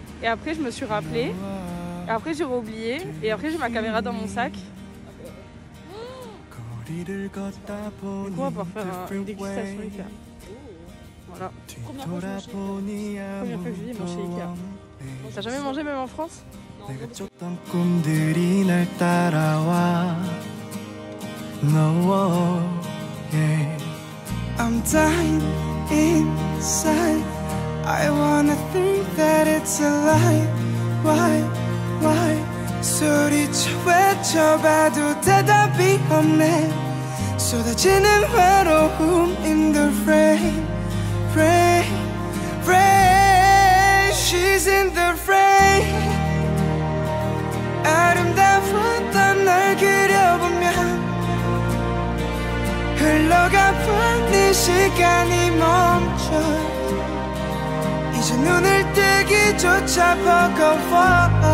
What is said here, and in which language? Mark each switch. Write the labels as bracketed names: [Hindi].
[French] Et après, je me suis rappelé. Et après, j'ai oublié. Et après, j'ai ma caméra dans mon sac. Du coup, on va pouvoir faire une dégustation Ikea. Voilà. Première fois que je viens chez Ikea. T'as jamais mangé même en France? [Korean] 내가 쫓던 꿈들이 날 따라와 [English] No, yeah. I'm dying inside I wanna think that it's a lie Why [Korean] 소리쳐 외쳐봐도 대답이 없네. 쏟아지는 외로움 [English] in the rain, rain, rain. She's in the rain. [Korean] 아름다웠던 날 그려보면 흘러가본 이 시간이 멈춰. 이제 눈을 뜨기조차 버거워.